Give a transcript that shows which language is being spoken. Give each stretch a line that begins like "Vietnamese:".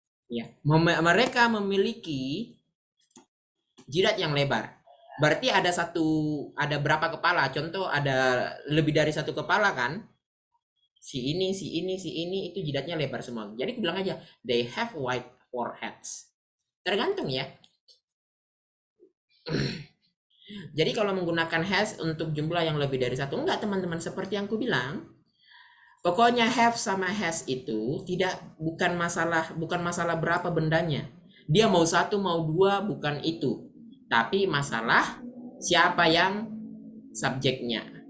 Indonesian: Ya, mereka memiliki jidat yang lebar. Berarti ada berapa kepala? Contoh ada lebih dari 1 kepala kan? Si ini itu jidatnya lebar semua. Jadi bilang aja
English: they have wide foreheads.
Indonesian: Tergantung ya. Jadi kalau menggunakan has untuk jumlah yang lebih dari 1, enggak teman-teman, seperti yang aku bilang. Pokoknya have sama has itu bukan masalah berapa bendanya. Dia mau 1 mau 2 bukan itu. Tapi masalah siapa yang subjeknya.